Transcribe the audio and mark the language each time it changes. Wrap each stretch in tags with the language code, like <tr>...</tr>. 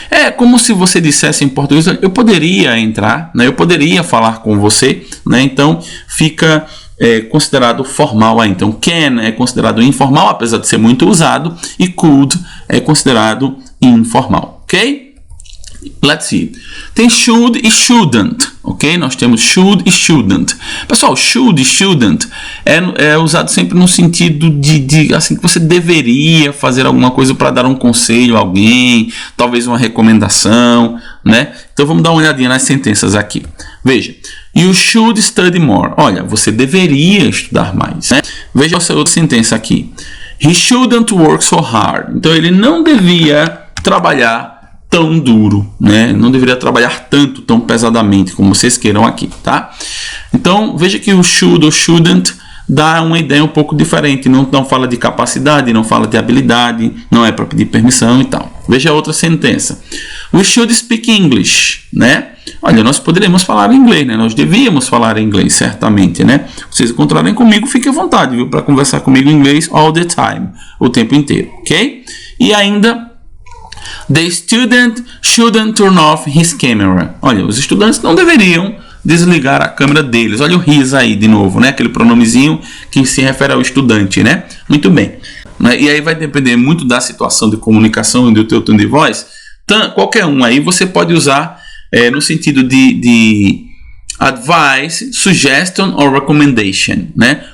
<pt>É como se você dissesse em português, eu poderia entrar, né? Eu poderia falar com você, né? Então fica considerado formal aí. Então can é considerado informal, apesar de ser muito usado, e could é considerado informal, ok?</pt> <en>Let's see.</en> <pt>Tem should e shouldn't, ok? Nós temos should e shouldn't. Pessoal, should e shouldn't é usado sempre no sentido de assim, que você deveria fazer alguma coisa para dar um conselho a alguém, talvez uma recomendação, né? Então vamos dar uma olhadinha nas sentenças aqui.</pt> <en>Veja, you should study more.</en> <pt>Olha, você deveria estudar mais, né? Veja essa outra sentença aqui.</pt> <en>He shouldn't work so hard.</en> <pt>Então ele não devia trabalhar tão duro, né? Não deveria trabalhar tanto, tão pesadamente, como vocês queiram aqui, tá? Então, veja que o should ou shouldn't dá uma ideia um pouco diferente. Não fala de capacidade, não fala de habilidade, não é para pedir permissão e tal. Veja a outra sentença.</pt> <en>We should speak English, né?</en> <pt>Olha, nós poderíamos falar inglês, né? Nós devíamos falar inglês, certamente, né? Vocês encontrarem comigo, fiquem à vontade, viu? Para conversar comigo em inglês</pt> <en>all the time,</en> <pt>o tempo inteiro, ok? E ainda,</pt> <en>the student shouldn't turn off his camera.</en> <pt>Olha, os estudantes não deveriam desligar a câmera deles. Olha o his aí de novo, né? Aquele pronomezinho que se refere ao estudante, né? Muito bem. E aí vai depender muito da situação de comunicação e do teu tom de voz. Então, qualquer um aí você pode usar no sentido de</pt> <en>advice, suggestion or recommendation,</en> <pt>né?</pt>